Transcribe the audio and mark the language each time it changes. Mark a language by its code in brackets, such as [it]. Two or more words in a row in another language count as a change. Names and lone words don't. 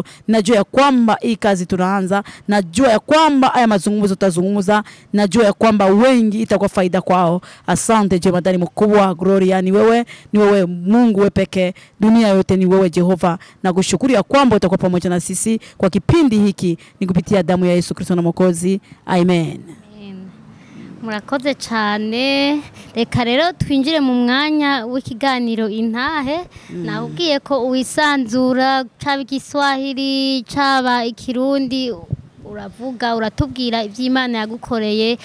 [sw] Najua ya kwamba hii kazi tunaanza, najua ya kwamba haya mazungumzo tutazungumza, najua ya kwamba wengi itakuwa faida kwao. Asante jemadari mkubwa, gloria ni wewe Mungu wewe pekee, dunia yote ni wewe Jehova, na kushukuru ya kwamba utakuwa pamoja na sisi kwa kipindi hiki, ni kupitia damu ya Yesu Kristo na Mwokozi. Amen. [rw] Murakoze cyane. Reka rero twinjire mu mwanya w'ikiganiro Intahe. Nabwiye ko uwisanzura cyaba igiswahili cyaba ikirundi, uravuga uratubwira iby'Imana yagukoreye.